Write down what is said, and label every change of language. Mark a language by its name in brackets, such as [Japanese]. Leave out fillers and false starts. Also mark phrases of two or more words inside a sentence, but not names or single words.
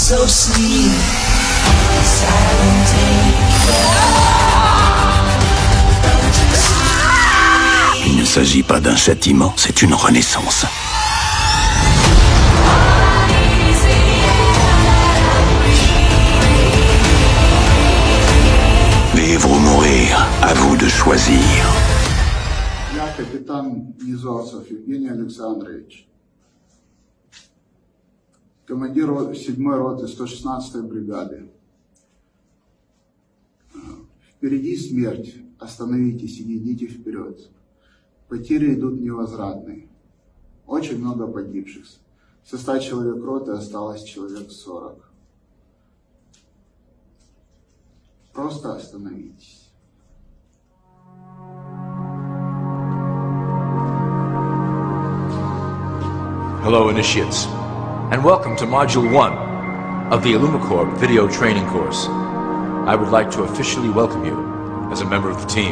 [French] Il ne s'agit pas d'un châtiment, c'est une renaissance. Vivre ou mourir, à vous de choisir. [Russian] Я капитан Низовцев Евгений Александрович, командир 7-й роты 116-й бригады. В Впереди смерть. Остановитесь и не идите вперед. Потери идут невозвратные. Очень много погибших. Со 100 человек роты осталось человек 40. Просто остановитесь. [English] Hello, initiates, and welcome to Module 1 of the Illumicorp video training course. I would like to officially welcome you as a member of the team.